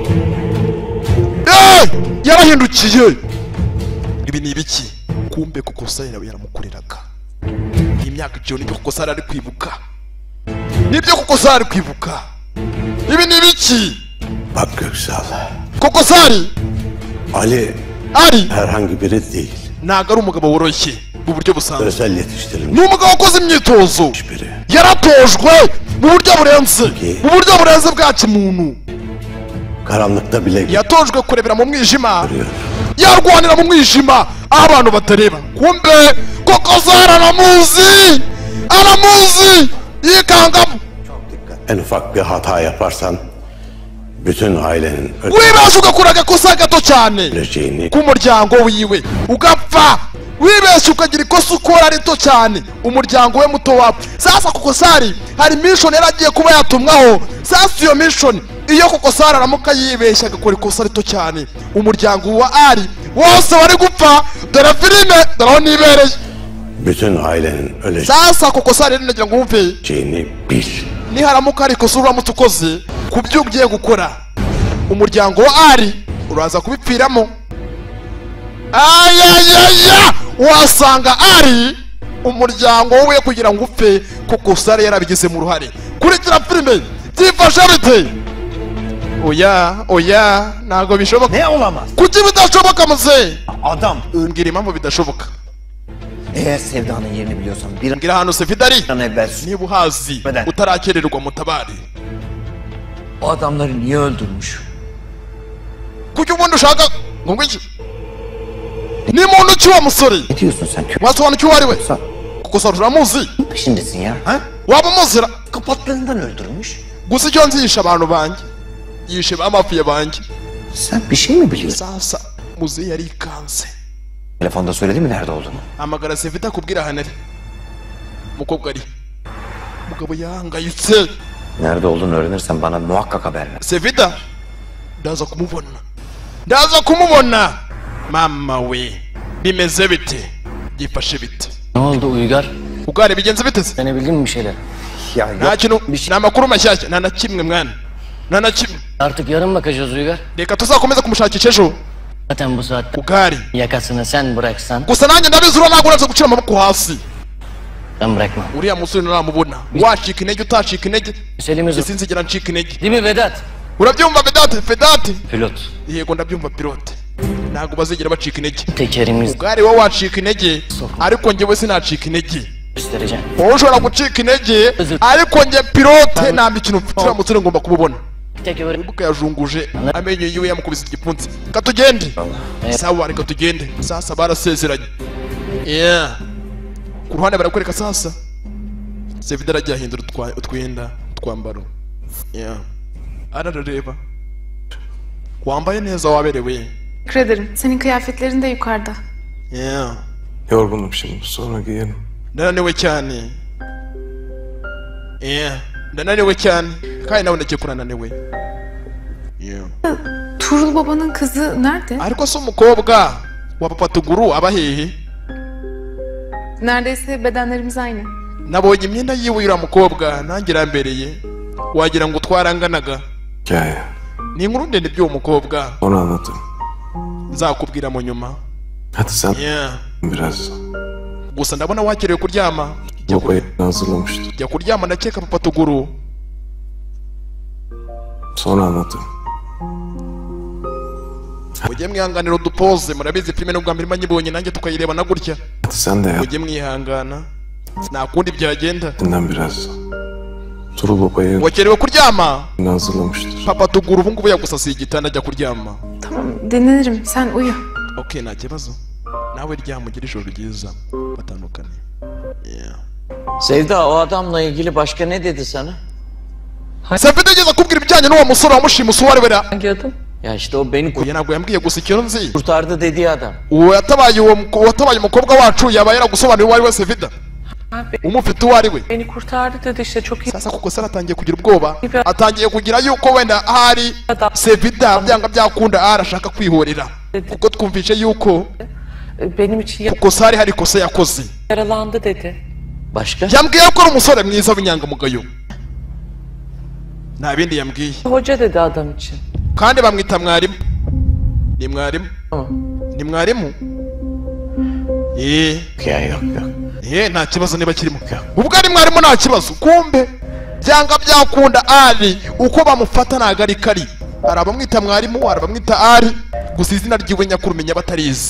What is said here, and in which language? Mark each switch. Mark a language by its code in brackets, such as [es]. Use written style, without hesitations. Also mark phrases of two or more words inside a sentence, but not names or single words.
[rw] yarahindukiye ibi ni ibiki kumbe kuko Sara yaramukoreraga imyaka icyo nibyo kuko Sara ari kwibuka ibi ni ibiki [tr] Bak Göksal, [rw] kuko Sara Ali Ari [tr] herhangi biri değil. [rw] ntago ari umugabo woroshye mu buryo busanzwe [tr] Özel yetiştirilmiş [rw] ni umugabo wakoze imyitozo [tr] biri. [rw] yaratojwe mu buryo burenze bwa kimuntu [tr] karanlıkta bile [rw] yatojwe kurebera mu mwijima, yarwanira mu mwijima aho abantu batareba. Kumbe koko Zara aramuzi yikangamo. [tr] en ufak bir hata yaparsan bütün ailenin [rw] Wibesha ugakora agakosa gato cyane [tr] öleceğini [rw] k'umuryango wiwe ugapfa. Wibesha ukagira ikosa ukora rito cyane umuryango we muto wapfa. Sasa koko Sari hari mission yaragiye kuba yatumwaho. Sasa iyo mission iyo koko Sari aramuka yibesha agakora ikosa rito cyane umuryango wa Ari wose wari gupfa. Dore filime dore nibereye [tr] bütün ailenin öleceğini [rw] sasa koko Sari nagira ngo wumve [tr] bil. [rw] niharamuka ari ikosa uramutse ukoze ku byo ugiye gukora umuryango wa Ari uraza kubipfiramo. Ayayaya wasanga Ari umuryango we kugira ngo upfe kuko Sari yarabigize mu ruhare. Kurikira filime byifashe bite? Oya ntago bishoboka. [tr] Ne olamaz? [rw] Kuki bidashoboka muze? Adam. Ngira impamvu bidashoboka. [tr] Eğer Sevda'nın yerini biliyorsan bir [rw] Ngira ahantu Sevda ari [tr] an evvel [rw] niba uhazi utarakererwa mutabari. [tr] O adamları niye öldürmüş? [rw] Kuki ubundi ushaka ngo ngwiki? Ni muntu ki wa musore? [tr] ne diyorsun sen? [rw] Wasobanukiwe uwo ari we? Kuko Sari uramuzi? [tr] Peşindesin ya. Ha? [rw] Waba umuzira? [tr] Kapatlığından öldürmüş. [rw] Gusa icyo nzi yishe abantu banjye, yishe bamafiye banjye. [tr] Sen bir şey mi biliyorsun? [rw] Sasa muze yarikanze. [tr] Telefonda söyledi mi nerede olduğunu? [rw] Hamagara Sevda kubwira ahantu ari. Umukobwa ari. Umugabo yahangayitse. [tr] Nerede olduğunu öğrenirsen bana muhakkak haber ver. [rw] Sevda ndaza kumubona. Mama we bimeze bite? Gifashe bite? [tr] Ne oldu Uygar? [rw] Ugare bigenze bite? [tr] Sen bildin mi bir şeyler? [rw] Ya Nta kintu ni amakuru mashyashya nta na kimwe mwana, nta na kimwe. [tr] Artık yarın bakacağız Uygar. [rw] Reka tuzakomeza kumushakisha ejo. [tr] Zaten bu saatte Ugari yakasını sen bıraksan [rw] gusa nanjye ndabizi ura ntabwo uraza gucira amaboko hasi. [tr] ben bırakmam. [rw] Uriya musore naramubona wacika intege utacika intege [tr] Meselemiz [rw] sinzigera ncika intege. [tr] değil mi Vedat? [rw] Urabyumva Vedati? Pilot. Yego ndabyumva pilote. Ntabwo bazigera bacika intege. [tr] Tekerimiz [rw] Ugari wowe wacika intege ariko njyewe sinacika intege. [tr] göstereceğim. [rw] Wowe ushobora gucika intege ariko njye pilote nta mikino mfite. Uriya musore ngomba kumubona. Ibuka yajunguje amenyo yiwe yamukubise igipfunsi. Katugende. Sawa reka tugende. Sasa barasezeranye. Yeah. Ku ruhande barakwereka sasa Sevda arajya ahindura utwenda twambaro. Yeah. Arareba. Wambaye neza waberewe. [tr] Teşekkür ederim. Senin kıyafetlerin de yukarıda. Yeah. Yorgunum şimdi, sonra giyerim. [rw] Ndananiwe cyane. Yeah. Ndananiwe cyane. Kandi nawe ndakeka urananiwe. Yeah. [tr] Tuğrul babanın kızı nerede? [rw] Ariko se umukobwa wa Papa Tuguru aba hehe? [tr] Neredeyse bedenlerimiz aynı. [rw] Nabonye imyenda yiwe uriya mukobwa nanjye irambereye. Wagira ngo twaranganaga. [tr] Hikaye. [rw] Ni inkuru ndende by'uwo mukobwa. [tr] Onu anlatırım. [rw] Nzakubwira mu nyuma. [tr] Hadi sen Yeah. biraz. [rw] Gusa ndabona wakerewe kuryama. [tr] Babayı hazırlamıştır. [rw] Jya kuryama ndakeka Papa Tuguru. [tr] Sonra anlatırım. [rw] Mujye mwihanganira udupoze murabizi filime n'ubwa mbere nyibonye nanjye tukayireba na gutya. [tr] Hadi sen de yap. [rw] Mujye mwihangana. Nta kundi byagenda. [tr] Dinlen biraz. Turu babayı [rw] Wakerewe kuryama. [tr] hazırlamıştır. [rw] Papa Tuguru ubu ngubu yagusasiye igitanda ajya kuryama. [tr] Tamam dinlenirim. Sen uyu. [rw] Okay nta kibazo. Nawe ryama ugire ijoro ryiza. Batandukane. Yeah. [tr] Sevda o adamla ilgili başka ne dedi sana? [rw] Sevda yageze kubwira ibijyanye n'uwo musore wamushimusi uwo ari we ra. [tr] Hangi adam? Ya işte o beni [rw] Oya ntabwo yambwiye gusa ikintu nzi. [tr] kurtardı dediği adam. [rw] Uwo yatabaye umukobwa wacu yaba yaragusobanuriye uwo ari we Sevda. Umufite uwo ari we. [tr] Beni kurtardı dedi işte çok iyi. [rw] Sasa kuko Sara atangiye kugira ubwoba. Atangiye kugira yuko wenda ahari Sevda byanga byakunda arashaka kwihorera. Kuko twumvishe yuko [tr] Benim için [rw] kuko Sara hari ikosa yakoze. [tr] yaralandı dedi. Başka? [rw] Yambwiye ko ari umusore mwiza w'inyangamugayo. Nta bindi yambwiye. [tr] Hoca dedi adam için. [rw] Kandi bamwita mwarimu. Ni mwarimu? Ni mwarimu? [tr] Yok. [rw] Nta kibazo niba kirimo. Ubwo ari mwarimu nta kibazo. Kumbe byanga byakunda ari uko bamufata ntago ari kari. Hari abamwita mwarimu, hari abamwita ari. Gusa izina ryiwe nyakuri menya batarizi.